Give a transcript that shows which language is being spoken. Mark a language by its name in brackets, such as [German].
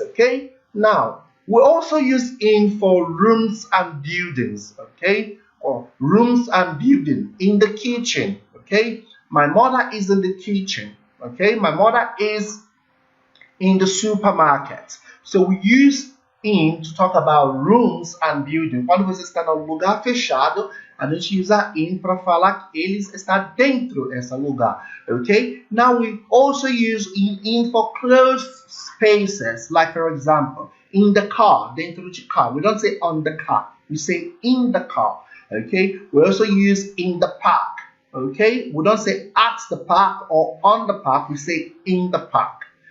[English] Okay, now. We also use in for rooms and buildings, okay? Or rooms and building in the kitchen, okay? My mother is in the kitchen, okay? My mother is in the supermarket. So we use in to talk about rooms and building. [Portuguese] Quando você está num lugar fechado, a gente usa in para falar que eles estão dentro desse lugar, okay? [English] Now we also use in for closed spaces, like for example, in the car, [Portuguese] dentro de car. [English] We don't say on the car, we say in the car. Okay, we also use in the park. Okay, we don't say at the park or on the park, we say in the park.